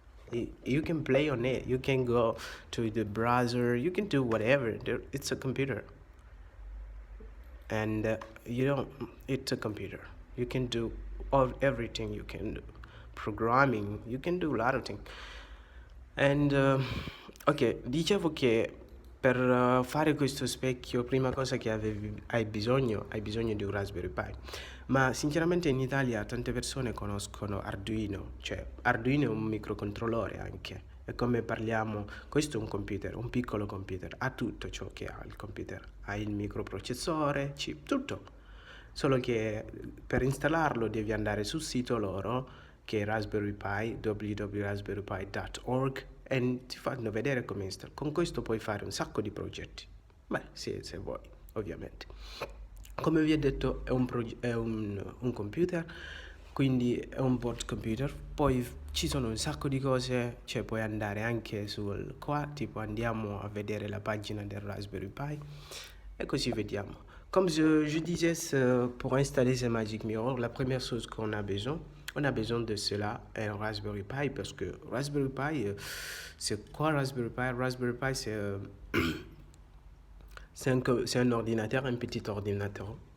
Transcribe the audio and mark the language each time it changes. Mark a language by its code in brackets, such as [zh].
[en] You can play on it. You can go to the browser. You can do whatever. It's a computer. And it's a computer. You can do everything. You can do programming. You can do a lot of things. [it] And ok, dicevo che per fare questo specchio, prima cosa che hai bisogno di un Raspberry Pi. Ma sinceramente in Italia tante persone conoscono Arduino, cioè Arduino è un microcontrollore anche. E come parliamo, questo è un computer, un piccolo computer, ha tutto ciò che ha il computer, ha il microprocessore, chip, tutto. Solo che per installarlo devi andare sul sito loro, che è Raspberry Pi, www.raspberrypi.org, e ti fanno vedere come installare. Con questo puoi fare un sacco di progetti. Beh, sì, se vuoi, ovviamente. Come vi ho detto, è un computer, quindi è un board computer. Poi ci sono un sacco di cose, cioè puoi andare anche qua, tipo andiamo a vedere la pagina del Raspberry Pi e così vediamo. [fr] Comme je disais, pour installer ces Magic Mirror, la première chose qu'on a besoin, on a besoin de cela, un Raspberry Pi, parce que Raspberry Pi, c'est quoi Raspberry Pi? Raspberry Pi, c'est un ordinateur, un petit ordinateur.